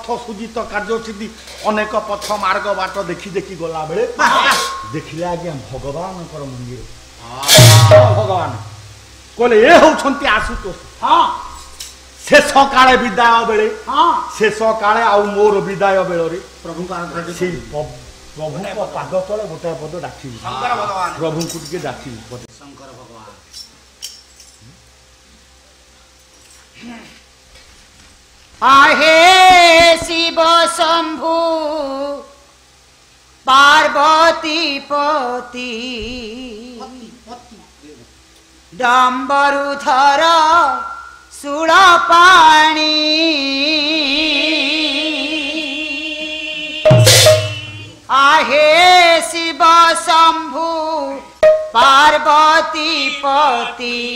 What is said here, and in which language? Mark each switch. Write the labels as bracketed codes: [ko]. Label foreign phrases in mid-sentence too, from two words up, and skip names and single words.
[or] ସୁଜିତ କାର୍ଯ୍ୟସିଦ୍ଧି ଅନେକ ପଥ ମାର୍ଗ ବାଟ ଦେଖି ଦେଖି ଗଲା ବେଳେ ଦେଖିଲେ ଆଜ୍ଞା ଭଗବାନଙ୍କର ମନ୍ଦିର ଭଗବାନ କହିଲେ ଏ ହଉଛନ୍ତି ଆଶୁତୋଷ ଶେଷ କାଳେ ବିଦାୟ ବେଳେ ଶେଷ କାଳେ ଆଉ ମୋର ବିଦାୟ ବେଳରେ ସେଇ ପ୍ରଭୁଙ୍କ ପାଦ ତଳେ ଗୋଟାଏ ପଦ ଡାକିବି ପ୍ରଭୁଙ୍କୁ ଟିକେ ଡାକିବି ଶଙ୍କର ଭଗବାନ ଆହେ ଶିବ ଶମ୍ଭୁ ପାର୍ବତୀ ପତି ଡମ୍ବରୁଧର ଶୂଳପାଣି ଆହେ ଶିବ ଶମ୍ଭୁ ପାର୍ବତୀ ପତି